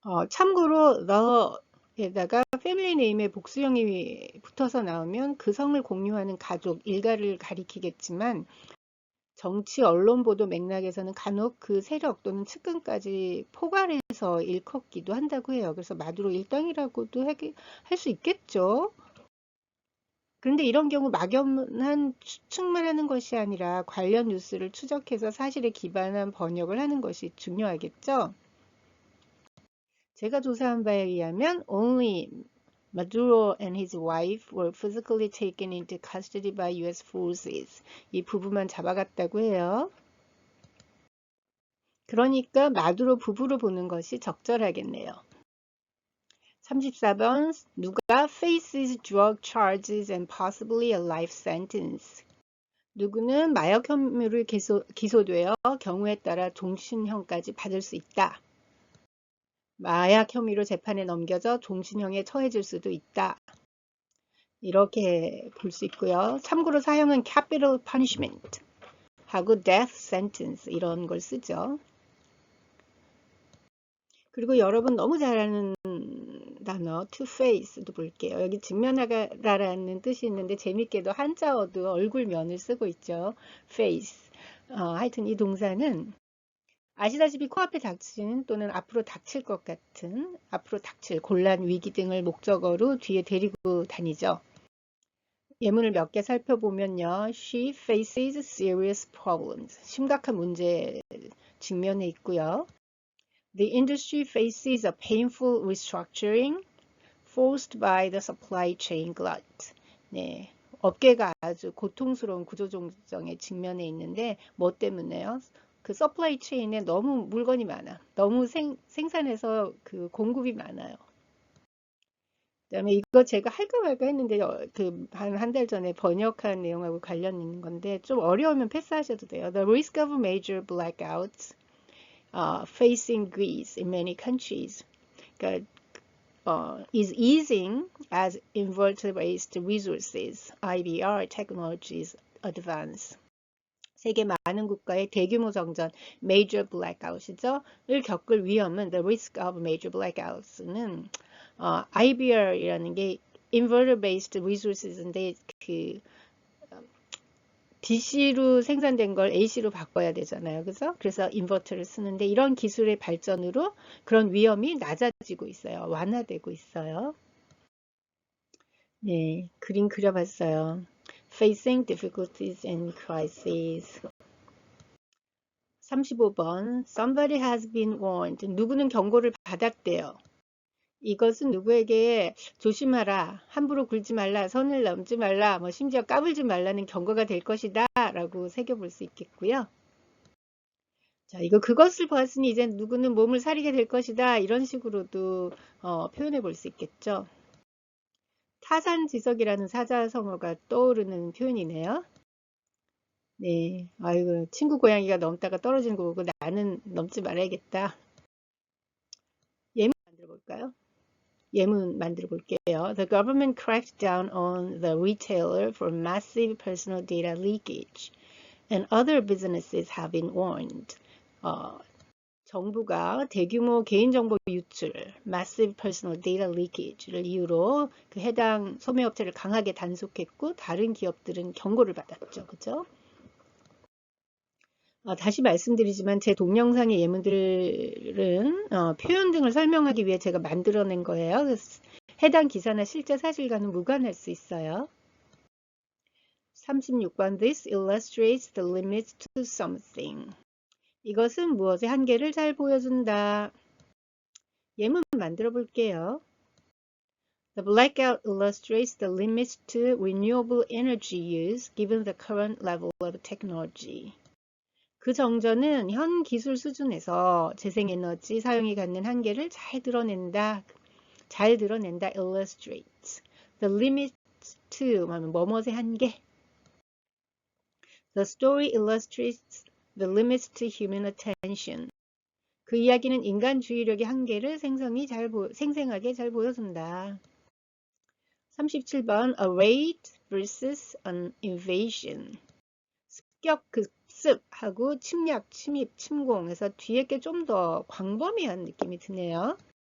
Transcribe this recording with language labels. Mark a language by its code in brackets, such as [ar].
[ko] 참고로 the에다가 패밀리 네임에 복수형이 붙어서 나오면 그 성을 공유하는 가족, 일가를 가리키겠지만 정치 언론 보도 맥락에서는 간혹 그 세력 또는 측근까지 포괄해서 일컫기도 한다고 해요. 그래서 마두로 일당이라고도 할 수 있겠죠. 그런데 이런 경우 막연한 추측만 하는 것이 아니라 관련 뉴스를 추적해서 사실에 기반한 번역을 하는 것이 중요하겠죠. 제가 조사한 바에 의하면 [en] only Maduro and his wife were physically taken into custody by US forces. [ko] 이 부부만 잡아갔다고 해요. 그러니까 마두로 부부로 보는 것이 적절하겠네요. [en] 34번 [ko] 누가 [en] faces drug charges and possibly a life sentence. [ko] 누구는 마약 혐의로 기소되어 경우에 따라 종신형까지 받을 수 있다. 마약 혐의로 재판에 넘겨져 종신형에 처해질 수도 있다. 이렇게 볼 수 있고요. 참고로 사형은 [en] capital punishment. [ko] 하고 [en] death sentence [ko] 이런 걸 쓰죠. 그리고 여러분 너무 잘 아는 단어 to face도 볼게요. 여기 직면하다라는 뜻이 있는데 재밌게도 한자어도 얼굴면을 쓰고 있죠. [en] face. [ko] 하여튼 이 동사는 아시다시피 코앞에 닥치는 또는 앞으로 닥칠 것 같은 앞으로 닥칠 곤란 위기 등을 목적어로 뒤에 데리고 다니죠. 예문을 몇 개 살펴보면요. [en] She faces serious problems. [ko] 심각한 문제에 직면해 있고요. [en] The industry faces a painful restructuring forced by the supply chain glut. [ko] 네, 업계가 아주 고통스러운 구조조정에 직면해 있는데 뭐 때문에요? 그 서플라이 체인에 너무 물건이 많아. 너무 생산해서 그 공급이 많아요. 그다음에 이거 제가 할까 말까 했는데 그 한 달 전에 번역한 내용하고 관련 있는 건데 좀 어려우면 패스하셔도 돼요. [en] The risk of major blackouts facing Greece in many countries. [ko] 그러니까 [en] is easing as inverter-based resources, IBR technologies advance. [ko] 세계 많은 국가의 대규모 정전, [en] major blackout [ko] 이죠. 을 겪을 위험은 [en] the risk of major blackouts [ko] 는 IBR이라는 게 [en] inverter-based resources [ko] 인데 그 DC로 생산된 걸 AC로 바꿔야 되잖아요. 그래서 인버터를 쓰는데 이런 기술의 발전으로 그런 위험이 낮아지고 있어요. 완화되고 있어요. 네, 그림 그려봤어요. [en] Facing difficulties and crises. [ko] 35번. [en] Somebody has been warned. [ko] 누구는 경고를 받았대요. 이것은 누구에게 조심하라, 함부로 굴지 말라, 선을 넘지 말라, 뭐 심지어 까불지 말라는 경고가 될 것이다 라고 새겨볼 수 있겠고요. 자, 그것을 보았으니 이제 누구는 몸을 사리게 될 것이다 이런 식으로도 표현해 볼 수 있겠죠. 타산지석이라는 사자성어가 떠오르는 표현이네요. 네, 아이고 친구 고양이가 넘다가 떨어지는 거 보고 나는 넘지 말아야겠다. 예문 만들어 볼까요? 예문 만들어 볼게요. [en] The government cracked down on the retailer for massive personal data leakage, and other businesses have been warned. [ko] 정부가 대규모 개인정보 유출, [en] massive personal data leakage [ko] 를 이유로 그 해당 소매업체를 강하게 단속했고 다른 기업들은 경고를 받았죠. 그죠? 다시 말씀드리지만 제 동영상의 예문들은 표현 등을 설명하기 위해 제가 만들어낸 거예요. 해당 기사나 실제 사실과는 무관할 수 있어요. [en] 36번 This illustrates the limits to something. [ko] 이것은 무엇의 한계를 잘 보여준다. 예문 만들어 볼게요. [en] The blackout illustrates the limits to renewable energy use given the current level of technology. [ko] 그 정전은 현 기술 수준에서 재생에너지 사용이 갖는 한계를 잘 드러낸다. [en] illustrates. The limit to [ko] 뭐뭐의 한계. [en] The story illustrates the limits to human attention. [ko] 그 이야기는 인간 주의력의 한계를 생생하게 잘 보여준다. [en] 37번 A raid versus an invasion. [ko] 습격, 급습하고 침략, 침입, 침공해서 뒤에 게 좀 더 광범위한 느낌이 드네요.